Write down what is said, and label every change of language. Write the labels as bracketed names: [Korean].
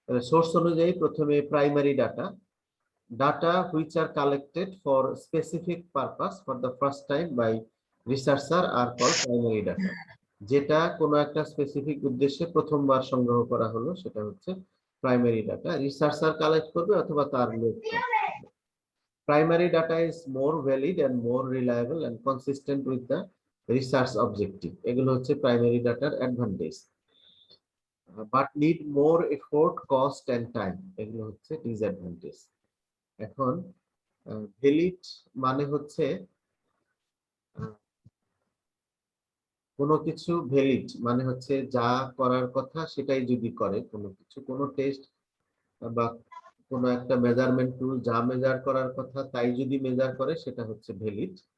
[Bangla] Source অনুযায়ী প্রথমে [English] Primary data, data which are collected for specific purpose for the first time by researcher are called primary data. [Bangla] যেটা কোনো একটা specific উদ্দেশ্যে প্রথমবার সংগ্রহ করা হলো সেটা হচ্ছে প্রাইমারি ডাটা। রিসার্চার কালেক্ট করবে অথবা তার লোক। [English] Primary data is more valid and more reliable and consistent with the research objective. [Bangla] এগুলো হচ্ছে প্রাইমারি ডাটার advantage. [English] but need more effort, cost and time, [Bangla] এগুলো হচ্ছে ডিসঅ্যাডভান্টেজ। এখন ভ্যালিড মানে হচ্ছে কোনো কিছু, ভ্যালিড মানে হচ্ছে যা করার কথা সেটাই যদি করে, কোনো কিছু, কোনো টেস্ট বা কোনো একটা মেজারমেন্ট টুল যা মেজার করার কথা তাই যদি মেজার করে সেটা হচ্ছে ভ্যালিড।